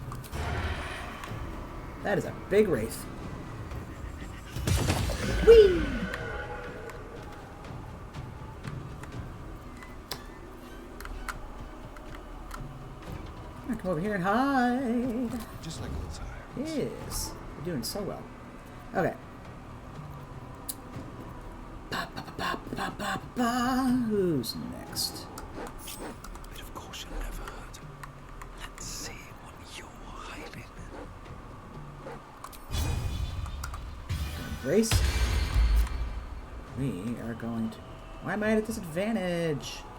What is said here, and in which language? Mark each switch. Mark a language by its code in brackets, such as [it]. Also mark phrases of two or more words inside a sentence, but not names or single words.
[en] That is a big wraith. Whee! Come over here and hide. Just like old times. Yes. You're doing so well. Okay. Ba, ba, ba, ba, ba, ba, ba. Who's next? Bit of caution never hurt. Let's see what you're hiding. Grace. We are going to... Why am I at a disadvantage?